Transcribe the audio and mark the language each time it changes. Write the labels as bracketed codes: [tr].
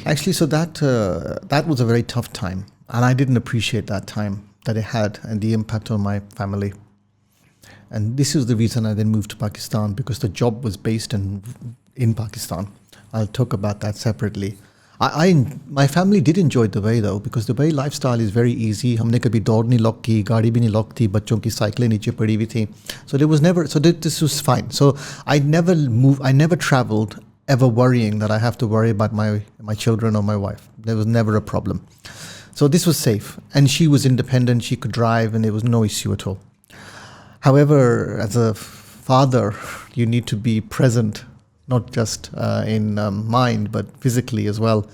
[en] Actually, so that was a very tough time, and I didn't appreciate that time that it had and the impact on my family. And this is the reason I then moved to Pakistan, because the job was based in Pakistan. I'll talk about that separately. My family did enjoy Dubai though, because Dubai lifestyle is very easy. [hi] हमने कभी दौड़ नहीं lock की, गाड़ी भी नहीं lock थी, बच्चों की साइकिलें नीचे पड़ी हुई थी. [en] So there was never, so this was fine. So I never traveled ever worrying that I have to worry about my children or my wife. There was never a problem. So this was safe, and she was independent, she could drive, and there was no issue at all. However, as a father, you need to be present, not just in mind, but physically as well.